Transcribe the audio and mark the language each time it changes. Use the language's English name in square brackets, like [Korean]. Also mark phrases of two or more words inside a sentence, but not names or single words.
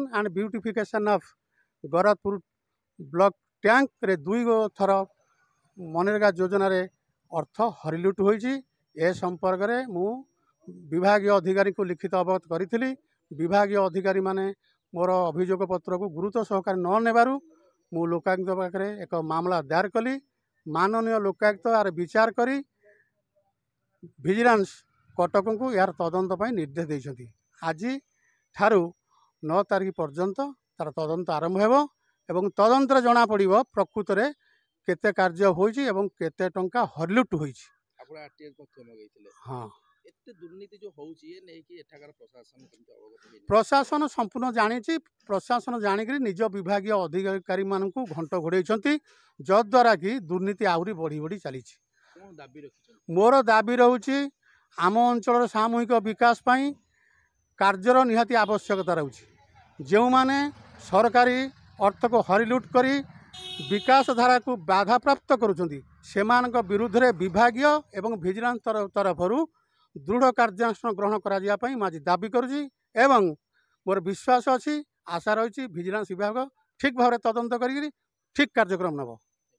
[English] and beautification of Garadpur block tank [Odia] ରେ 2 ଥର ମନରେଗା ଯୋଜନା ରେ ଅର୍ଥ ହରିଲୁଟ ହୋଇଛି ଏ ସମ୍ପର୍କ ରେ ମୁଁ ବିଭାଗୀୟ ଅଧିକାରୀ କୁ ଲିଖିତ ଅବଗତ କରି ବିଭାଗୀୟ ଅଧିକାରୀ ମାନେ ମୋର ଅଭିଯୋଗ ପତ୍ର କୁ ଗୁରୁତ୍ୱ ସହକାର ନ ନେବାରୁ ମୁଁ ଲୋକାୟୁକ୍ତ ପାଖରେ ଏକ ମାମଲା ଦାୟର କଲି ମାନନୀୟ ଲୋକାୟୁକ୍ତ ଯାର ବିଚାର କରି ଭିଜିଲାନ୍ସ କଟକ କୁ ଯାର ତଦନ୍ତ ପର ନିର୍ଦ୍ଦେଶ ଦେଇଛନ୍ତି ଆଜି ଠାରୁ 9 ତାରିଖ ପର୍ଯ୍ୟନ୍ତ ତାର ତଦନ୍ତ ଆରମ୍ଭ ହେବ ଏବଂ ତଦନ୍ତ ଜଣା ପଡ଼ିବ ପ୍ରକୃତ ରେ କେତେ କାର୍ଯ୍ୟ ହୋଇଛି ଏବଂ କେତେ ଟଙ୍କା ହରିଲୁଟ ହୋଇଛି ଆପଣ ଆରଟିଆର ତଥ୍ୟ ମାଗିଥିଲେ हां ଏତେ ଦୁର୍ନୀତି ଯୋ ହେଉଛି ଏ ନୈ କି ଏଠାକାର ପ୍ରଶାସନ କେମିତି ଅବଗତ ହୋଇ ପ୍ରଶାସନ ସମ୍ପୂର୍ଣ୍ଣ ଜାଣିଛି ପ୍ରଶାସନ ଜାଣିକରି ନିଜ ବିଭାଗୀୟ ଅଧିକାରୀ ମାନଙ୍କୁ ଘଣ୍ଟ ଘୋଡ଼ାଉଛନ୍ତି ଯଦ୍ୱାରା କି ଦୁର୍ନୀତି ଆହୁରି ବଢ଼ି ବଢ଼ି ଚାଲିଛି କଣ ଦାବି ରଖିଛନ୍ତି ମୋର ଦାବି ରହୁଛି ଆମ ଅଞ୍ଚଳ ସାମୂହିକ ବିକାଶ ପାଇଁ କାର୍ଯ୍ୟର ନିହାତି ଆବଶ୍ୟକତା ରହୁଛି ଯୋ ମାନେ ସରକାରୀ ଅର୍ଥ କୁ ହରିଲୁଟ କରି ବିକାଶ ଧାରା କୁ ବାଧା ପ୍ରାପ୍ତ କରୁଛନ୍ତି ସେମାନଙ୍କ ବିରୁଦ୍ଧ ରେ ବିଭାଗୀୟ ଏବଂ ଭିଜିଲାନ୍ସ ତରଫରୁ ଦୃଢ଼ କାର୍ଯ୍ୟାନୁଷ୍ଠାନ ଗ୍ରହଣ କରା ଯିବା ପାଇଁ ମାଜି ଦାବି କରୁଛି ଏବଂ ମୋର ବିଶ୍ୱାସ ଅଛି ଆଶା ରହି ଭିଜିଲାନ୍ସ ବିଭାଗ ଠିକ ଭାବ ତଦନ୍ତ କରି ଠିକ କାର୍ଯ୍ୟକ୍ରମ ନବ।